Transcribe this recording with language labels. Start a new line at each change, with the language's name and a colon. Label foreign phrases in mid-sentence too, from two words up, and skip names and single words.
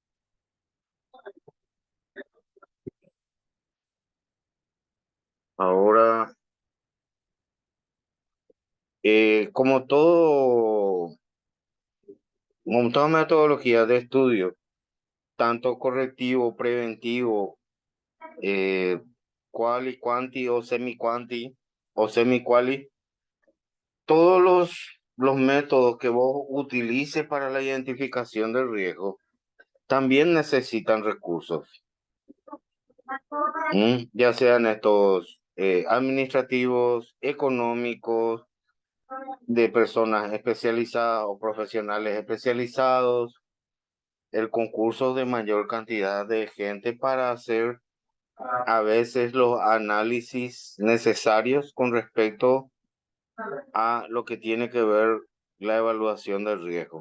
Spanish: Ahora, como toda metodología de estudio, tanto correctivo, preventivo, eh, quali, quanti o semi-quanti o semi-quali, todos los métodos que vos utilices para la identificación del riesgo también necesitan recursos. Ya sean estos administrativos, económicos, de personas especializadas o profesionales especializados, el concurso de mayor cantidad de gente para hacer a veces los análisis necesarios con respecto a lo que tiene que ver la evaluación del riesgo.